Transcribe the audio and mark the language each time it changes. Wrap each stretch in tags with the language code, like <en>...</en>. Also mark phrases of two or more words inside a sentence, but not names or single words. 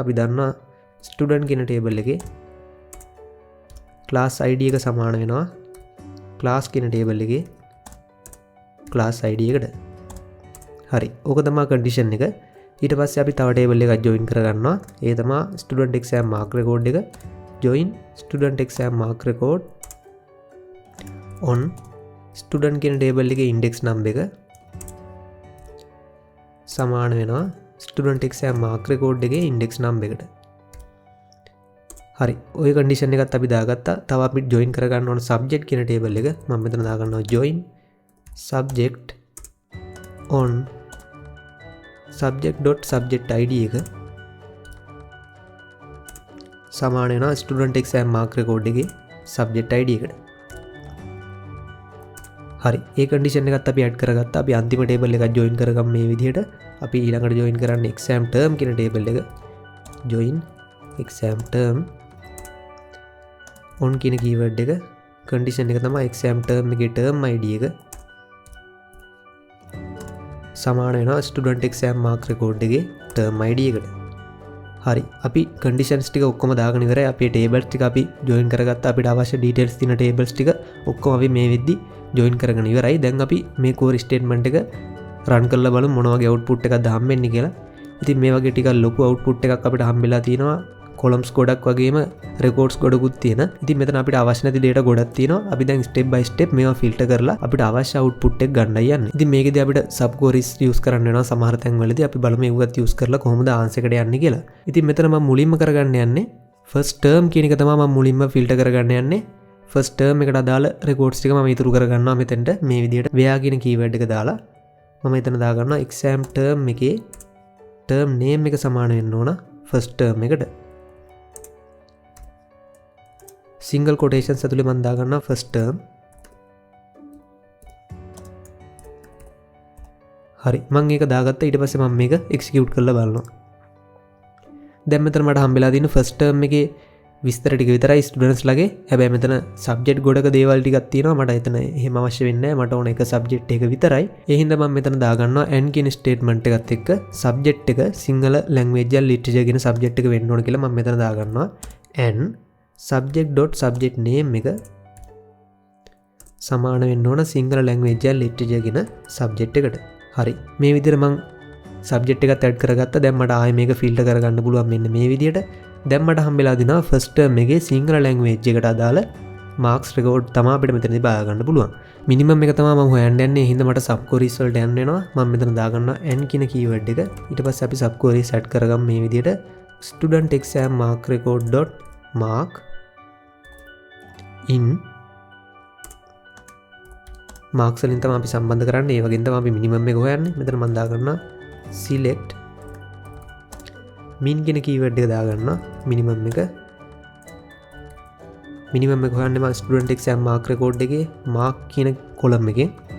<si>අපි දන්නවා student කියන table එකේ</si> <en>class id</en> <si>එක සමාන වෙනවා class කියන table එකේ</si> <en>class id</en> <si>එකට. හරි. ඕක තමයි condition එක. ඊට පස්සේ අපි තව table එකක් join කරගන්නවා. ඒ තමයි</si> <en>student exam mark record</en> <si>එක.</si> <en>join student exam mark record on student</en> <si>කියන table එකේ</si> <en>index number</en> <si>එක සමාන වෙනවා</si> <en>student exam mark record</en> <si>එකේ</si> <en>index number</en> <si>එකට. හරි. ওই condition එකත් අපි දාගත්තා. තව අපි join කරගන්න ඕන subject කියන table එක. මම මෙතන දාගන්නවා</si> <en>join subject on subject.subject id</en> <si>එක සමාන වෙනවා</si> <en>student exam mark record</en> <si>එකේ</si> <en>subject id</en> <si>එකට. හරි. ඒ condition එකත් අපි add කරගත්තා. අපි අන්තිම table එකක් join කරගමු මේ විදිහට. අපි ඊළඟට join කරන්නේ</si> <en>exam term</en> <si>කියන table එක.</si> <en>join exam term on</en> <si>කියන keyword එක. condition එක තමයි</si> <en>exam term</en> <si>එකේ</si> <en>term id</en> <si>එක සමාන වෙනවා</si> <en>student exam mark record</en> <si>එකේ</si> <en>term id</en> <si>එකට. හරි. අපි conditions ටික ඔක්කොම දාගෙන ඉවරයි. අපේ tables ටික අපි join කරගත්තා. අපිට අවශ්‍ය details තියෙන tables ටික ඔක්කොම අපි මේ වෙද්දි join කරගෙන ඉවරයි. දැන් අපි මේ</si> <en>query statement</en> <si>එක run කරලා බලමු මොන වගේ output එකක්ද හම්බෙන්නේ කියලා. ඉතින් මේ වගේ ටිකක් ලොකු output එකක් අපිට හම්බෙලා තියෙනවා. columns ගොඩක් වගේම records ගොඩකුත් තියෙන. ඉතින් මෙතන අපිට අවශ්‍ය නැති data ගොඩක් තියෙනවා. අපි දැන්</si> <en>step by step</en> <si>මේවා filter කරලා අපිට අවශ්‍ය output එක ගන්නයි යන්නේ. ඉතින් මේකෙදී අපිට</si> <en>sub queries</en> <si>use කරන්න වෙනවා සමහර තැන්වලදී. අපි බලමු ඒවත් use කරලා කොහොමද answer එකට යන්නේ කියලා. ඉතින් මෙතන මම මුලින්ම කරගන්න යන්නේ</si> <en>first term</en> <si>කියන එක තමයි මම මුලින්ම filter කරගන්න යන්නේ.</si> <en>first term</en> <si>එකට අදාළ records ටික මම ඉතුරු කරගන්නවා මෙතෙන්ට මේ විදිහට where කියන keyword එක දාලා මම එතන දාගන්නවා</si> <en>exam term</en> <si>එකේ</si> <en>term name</en> <si>එක සමාන වෙන්න ඕන</si> <en>first term</en> <si>එකට.</si> <en>single quotations</en> <si>ඇතුලේ මම දාගන්නවා</si> <en>first term.</en> <si>හරි මම ඒක දාගත්තා. ඊට පස්සේ මම මේක execute කරලා බලනවා. දැන් මෙතන මට හම්බෙලා තියෙන</si> <en>first term</en> <si>එකේ විස්තර ටික විතරයි ස්ටුඩන්ට්ස් ලගේ. හැබැයි මෙතන සබ්ජෙක්ට් ගොඩක දේවල් ටිකක් තියෙනවා. මට එතන එහෙම අවශ්‍ය වෙන්නේ නැහැ. මට ඕන එක සබ්ජෙක්ට් එක විතරයි. ඒ හින්දා මම මෙතන දාගන්නවා and කියන ස්ටේට්මන්ට් එකත් එක්ක සබ්ජෙක්ට් එක සිංහල ලැන්ග්වේජ් එක ලිටරචර් කියන සබ්ජෙක්ට් එක වෙන්න ඕන කියලා මම මෙතන දාගන්නවා.</si> <en>and subject.subject name</en> <si>එක සමාන වෙන්න ඕන සිංහල ලැන්ග්වේජ් එක ලිටරචර් කියන සබ්ජෙක්ට් එකට. හරි මේ විදිහට මම සබ්ජෙක්ට් එකත් ඇඩ් කරගත්තා. දැන් මට ආයෙ මේක ෆිල්ටර් කරගන්න පුළුවන් මෙන්න මේ විදිහට. දැන් මට හම්බෙලා දිනවා</si> <en>first term</en> <si>එකේ සිංහල ලැන්ග්වේජ් එකට අදාළ</si> <en>marks record</en> <si>තමයි අපිට මෙතනදී බාර ගන්න පුළුවන්. මිනිමම් එක තමයි මම හොයන්න යන්නේ. ඒ හින්දා මට</si> <en>sub queries</en> <si>වලට යන්න වෙනවා. මම මෙතන දාගන්නවා n කියන කීවර්ඩ් එක. ඊට පස්සේ අපි</si> <en>sub queries</en> <si>ඇඩ් කරගමු මේ විදිහට</si> <en>student exam mark record dot mark in</en> <si>මාක්ස් වලින් තමයි අපි සම්බන්ධ කරන්නේ. ඒ වගේම තමයි අපි මිනිමම් එක හොයන්නේ. මෙතන මම දාගන්නවා</si> <en>select min</en> <si>කියන කීවර්ඩ් එක දාගන්නවා මිනිමම් එක. මිනිමම් එක හොයන්නේ මම</si> <en>student exam mark record</en> <si>එකේ mark කියන කොලම් එකේ.</si>